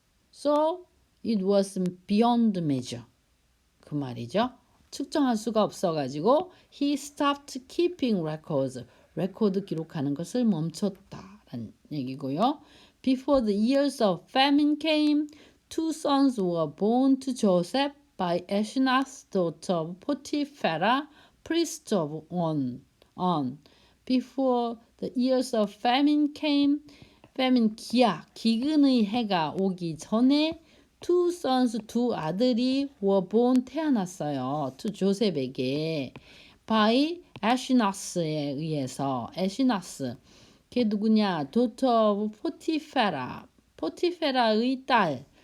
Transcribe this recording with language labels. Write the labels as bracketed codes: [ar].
[en] So it was beyond measure. [ko] 그 말이죠. 측정할 수가 없어가지고 [en] he stopped keeping records. [ko] 레코드 기록하는 것을 멈췄다라는 얘기고요. [en] Before the years of famine came, 2 sons were born to Joseph by Asenath's daughter of Potiphera, priest of On. Before the years of famine came, famine [ko] 기근의 해가 오기 전에 [en] 2 sons, [ko] 2 아들이 [en] were born [ko] 태어났어요. to 조셉에게 by Asenath에 의해서. Asenath 걔 누구냐? [en] daughter of Potiphera. [ko] 포티페라의 딸.